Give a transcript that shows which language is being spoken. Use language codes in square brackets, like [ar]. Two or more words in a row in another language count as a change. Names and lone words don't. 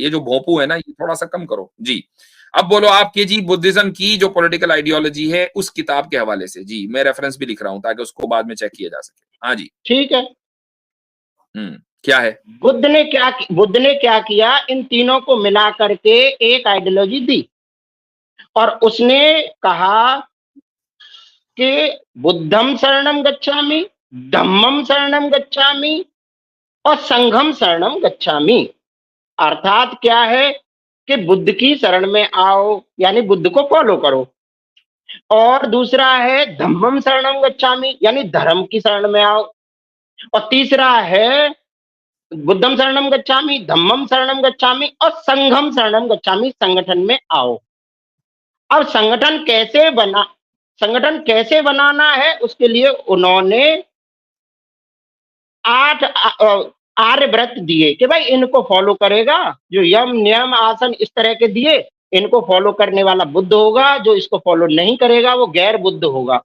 [hi] ये जो भोंपू है ना, ये थोड़ा सा कम करो जी। अब बोलो आपके जी, बुद्धिज्म की जो [en] political ideology [hi] है उस किताब के हवाले से जी, मैं रेफरेंस भी लिख रहा हूं ताकि उसको बाद में चेक किया जा सके। हाँ जी, ठीक है। क्या है, बुद्ध ने क्या किया, इन तीनों को मिला करके एक आइडियोलॉजी दी, और उसने कहा कि [pi] बुद्धम शरणम गच्छामि, धम्मम शरणम गच्छामि और संघम शरणम गच्छामि। [hi] अर्थात क्या है कि बुद्ध की शरण में आओ, यानी बुद्ध को फॉलो करो। और दूसरा है [pi] धम्मम शरणम गच्छामि, [hi] यानी धर्म की शरण में आओ। और तीसरा है [pi] बुद्धम शरणम गच्छामि, धम्मम शरणम गच्छामि और संघम शरणम गच्छामि, [hi] संगठन में आओ। अब संगठन कैसे बनाना है, उसके लिए उन्होंने 8 आर्य व्रत दिए कि भाई इनको फॉलो करेगा, जो यम नियम आसन इस तरह के दिए, इनको फॉलो करने वाला बुद्ध होगा, जो इसको फॉलो नहीं करेगा वो गैर बुद्ध होगा।